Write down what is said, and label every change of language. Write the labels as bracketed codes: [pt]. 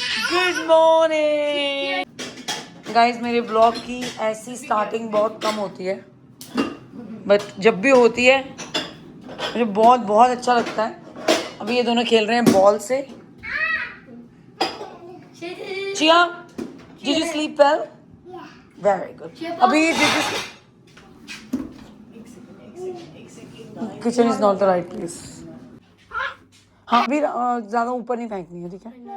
[en] Good morning. [hi] Guys, मेरे blog की ऐसी स्टार्टिंग बहुत कम होती है, बट जब भी होती है मुझे बहुत बहुत अच्छा लगता है। अभी ये दोनों खेल रहे हैं बॉल से। [en] चिया, did you sleep well? Very good. अभी did you... Kitchen is not the right place. [hi] हाँ, अभी ज़्यादा ऊपर नहीं फेंकनी है, ठीक है?